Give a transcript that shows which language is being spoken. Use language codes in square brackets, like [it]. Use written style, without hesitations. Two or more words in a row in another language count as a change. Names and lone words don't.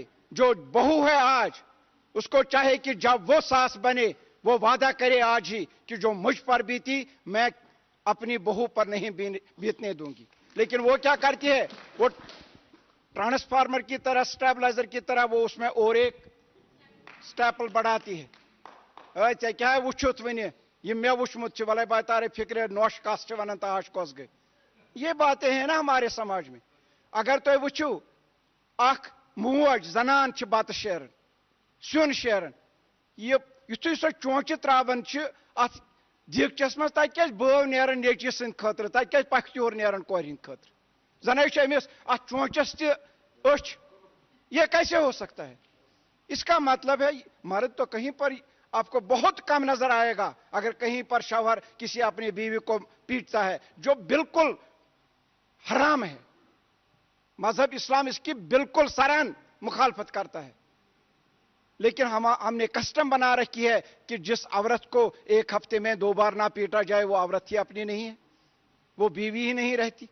[hi] जो बहू है आज, उसको चाहे कि जब वो सास बने वो वादा करे आज ही कि जो मुझ पर बीती मैं अपनी बहू पर नहीं बीतने दूंगी। लेकिन वो क्या करती है, वो ट्रांसफार्मर की तरह, स्टेबलाइजर की तरह वो उसमें और एक स्टेपल बढ़ाती है। अच्छा क्या है [ks] वुचुत वन ये मे वुचमुत वल बातारे फिक्र नोश कस वन ताश कस गई। [hi] ये बातें हैं ना हमारे समाज में। अगर तुम [ks] वुचु अख मोज जनान बत शेरन, सुन शेरन, ये युथुय सो चौंचि त्रावन अत दिगचस मज तत बव नेरन नेचि सद खतर तत पखत्योर नेरन कोर हिंद खतर जन अमिस अत चौंचस तछ [hi] ये कैसे हो सकता है? इसका मतलब है मर्द तो कहीं पर आपको बहुत कम नजर आएगा अगर कहीं पर शौहर किसी अपनी बीवी को पीटता है, जो बिल्कुल हराम है। मजहब इस्लाम इसकी बिल्कुल सराहन मुखालफत करता है, लेकिन हमने कस्टम बना रखी है कि जिस औरत को एक हफ्ते में 2 बार ना पीटा जाए वो औरत ही अपनी नहीं है, वो बीवी ही नहीं रहती।